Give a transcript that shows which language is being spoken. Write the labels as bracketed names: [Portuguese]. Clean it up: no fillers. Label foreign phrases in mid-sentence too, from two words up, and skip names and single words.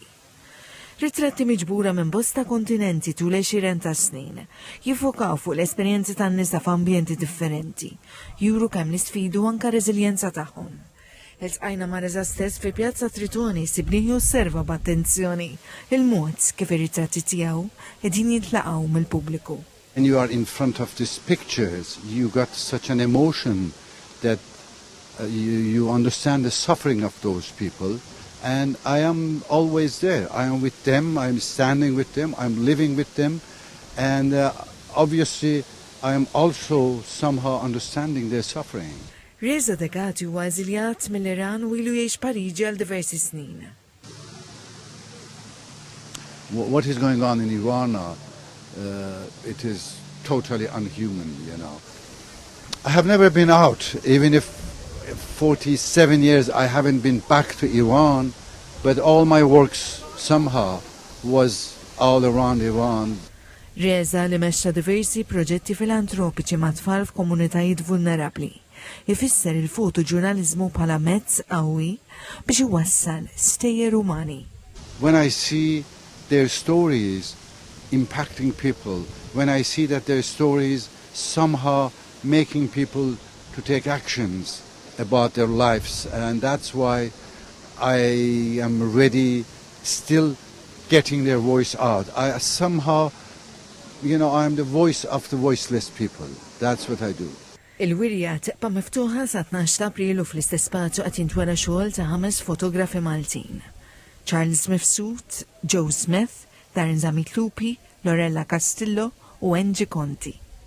[Maltese] Ritratti miġbura minn bosta kontinenti tul 20 ta' snin jiffokaw fuq l-esperjenzi tan-nisa f'ambjenti differenti, juru kemm nisfidu anke reżiljenza tagħhom. Il-tqajna ma' Reza stess fi pjazza Tritoni sibni josserva b'attenzjoni il-mod kif ir-ritratti tiegħu qegħdin jintlaqgħu mill-pubbliku. [English] When you are in front of these pictures, you got such an emotion that you understand the suffering of those people. And I am always there. I am with them, I am standing with them, I am living with them. And obviously, I am also somehow understanding their suffering. [Maltese] Reza Deghati huwa eżiljat mill-Iran u ilu jgħix Pariġi għal diversi snin. [English] What is going on in Iran now, it is totally unhuman, you know. I have never been out, even if 47 years I haven't been back to Iran, but all my works somehow was all around Iran. [Maltese] Reza li mexxa diversi proġetti filantropiċi ma' tfal f'komunitajiet vulnerabbli. Ifisser il-fotoġurnaliżmu bħala mezz qawwi biex iwassal stejjer umani. [English] When I see their stories impacting people, when I see that their stories somehow making people to take actions about their lives, and that's why I am ready still getting their voice out. I somehow, you know, I'm the voice of the voiceless people. That's what I do. [Maltese] Il-wirja tibqa' miftuħa sa 12 ta' Aprilu fl-istess spazju qed jintwera xogħol ta' 5 fotografi Maltin. Charles Mifsud, Joe Smith, Darren Zamitlupi, Lorella Castillo u Angie Conti.